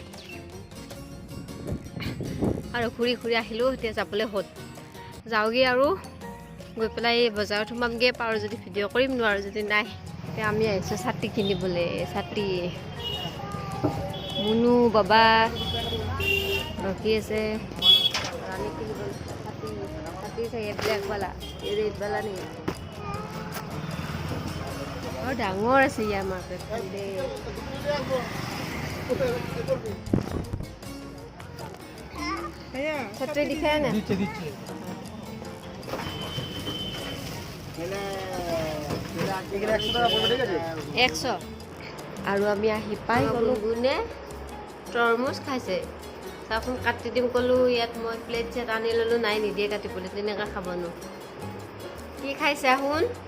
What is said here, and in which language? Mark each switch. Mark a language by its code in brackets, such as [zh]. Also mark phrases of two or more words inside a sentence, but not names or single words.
[as] আৰু ঘূৰি আহিলোঁ এতিয়া যাবলৈ হ'ল যাওঁগৈ আৰু গৈ পেলাই বজাৰত সোমামগৈ পাৰোঁ যদি ভিডিঅ' কৰিম নোৱাৰোঁ যদি নাই এতিয়া আমি আহিছোঁ ছাতি কিনিবলৈ ছাতি মুনু বাবা ৰখি আছে ৰাণী কিনিবলৈ ছাতি [hi] चाहिए ब्लैक वाला ये रेड वाला नहीं [as] और डांगोर আছে ইয়াৰ মাৰ্কেটখন দে [hi] छतरी दिखाया ना नीचे [as] 100 আৰু আমি আহি পাই গলো গুনে তৰমুজ খাইছে চাচোন কাটি দিম কলো ইয়াত মই প্লেট চেট আনি ললো নাই নিদিয়ে কাটিবলৈ তেনেকা খাবনো কি খাইছা শুন